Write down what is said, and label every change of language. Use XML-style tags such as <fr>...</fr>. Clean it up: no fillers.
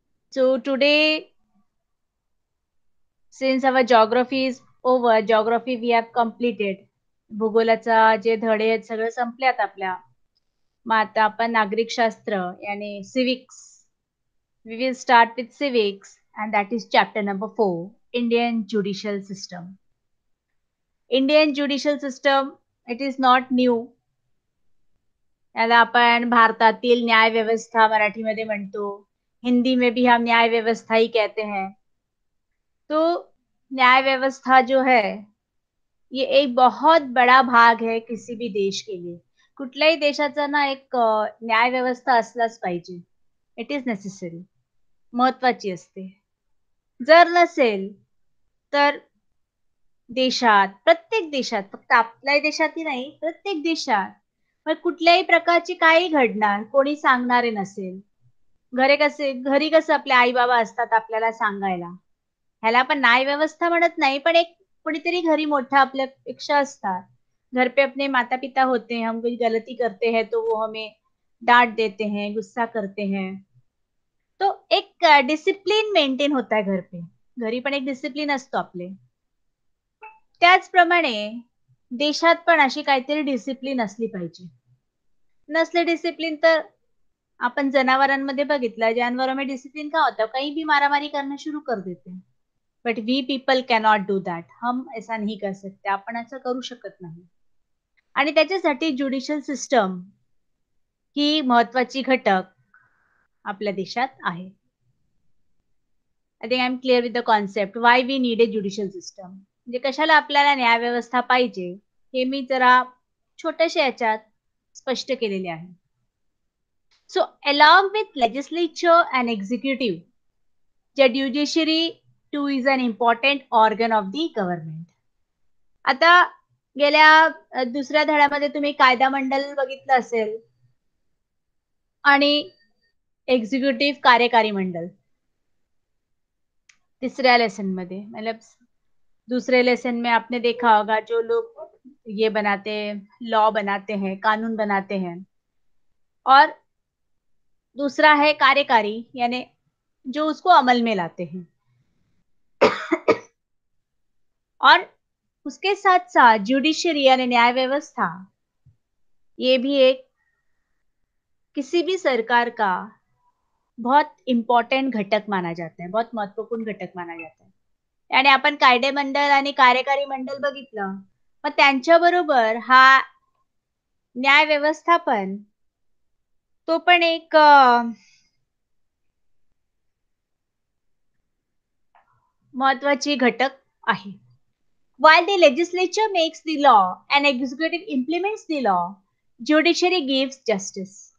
<en>So today, since our geography is over, geography we have completed.</en> <mr>भूगोलाचा जे धडे आहेत सगळं संपल्यात आपल्या. मग आता आपण नागरिक शास्त्र यानी civics.</mr> <en>We will start with civics and that is chapter number 4, Indian judicial system. Indian judicial system, it is not new.</en> <mr>याला आपण भारतातील न्याय व्यवस्था मराठीमध्ये म्हणतो.</mr> <hi>हिंदी में भी हम न्याय व्यवस्था ही कहते हैं. तो न्याय व्यवस्था जो है ये एक बहुत बड़ा भाग है किसी भी देश के लिए.</hi> <mr>कुठल्याही देशाचा ना एक न्याय व्यवस्था असलाच पाहिजे.</mr> <en>It is necessary.</en> <mr>महत्वाची असते. जर नसेल तर देशात, प्रत्येक देशात, फक्त आपल्या देशातही नाही, प्रत्येक देशात मग कुठल्याही प्रकारची काही घडणार कोणी सांगणारे नसेल. घरी कसं आपले आई बाबा असतात आपल्याला सांगायला. ह्याला आपण न्याय व्यवस्था म्हणत नाही, पण एक कोणीतरी घरी मोठा आपल्यापेक्षा असतात.</mr> <hi>घर पे अपने माता पिता होते हैं, हम कोई गलती करते हैं तो वो हमें डांट देते हैं, गुस्सा करते हैं. तो एक डिसिप्लिन मेंटेन होता है घर पे.</hi> <mr>घरी पण एक डिसिप्लिन असतो आपले. त्याचप्रमाणे देशात पण अशी काहीतरी डिसिप्लिन असली पाहिजे. नसले डिसिप्लिन तर आपण जनावरांमध्ये बघितलं,</mr> <hi>जानवरों में डिसिप्लिन क्या होता है, कहीं भी मारामारी करना शुरू कर देते हैं.</hi> <en>But we people cannot do that.</en> <hi>हम ऐसा नहीं कर सकते.</hi> <mr>आपण असं करू शकत नाही. आणि त्याच्यासाठी ज्युडिशियल सिस्टम ही महत्वाची घटक आपल्या देशात आहे.</mr> <en>I think I am clear with the concept why we need a judicial system.</en> <mr>म्हणजे कशाला आपल्याला न्याय व्यवस्था पाहिजे हे मी जरा छोट्याशा याच्यात स्पष्ट केलेले आहे.</mr> <en>So along with legislature and executive, the judiciary too is an important organ of the government.</en> <mr>आता गेल्या दुसऱ्या धड्यामध्ये तुम्ही कायदा मंडळ बघितलं असेल आणि एक्झिक्युटिव्ह कार्यकारी मंडळ. तीसऱ्या लेसन मध्ये</mr> <hi>मतलब दूसरे लेसन में आपने देखा होगा जो लोग ये बनाते लॉ बनाते हैं, कानून बनाते हैं, और दूसरा है कार्यकारी यानी जो उसको अमल में लाते हैं. और उसके साथ साथ ज्युडिशरी यानी न्याय व्यवस्था ये भी एक किसी भी सरकार का बहुत इम्पॉर्टंट घटक माना जाता है, बहुत महत्वपूर्ण घटक माना जाता है.</hi> <mr>आणि आपण कायदे मंडळ आणि कार्यकारी मंडळ बघितलं, मग त्यांच्याबरोबर हा न्याय व्यवस्थापन तो पण एक महत्वाची घटक आहे.</mr> <en>While the legislature makes the law and executive implements the law, judiciary gives justice.</en>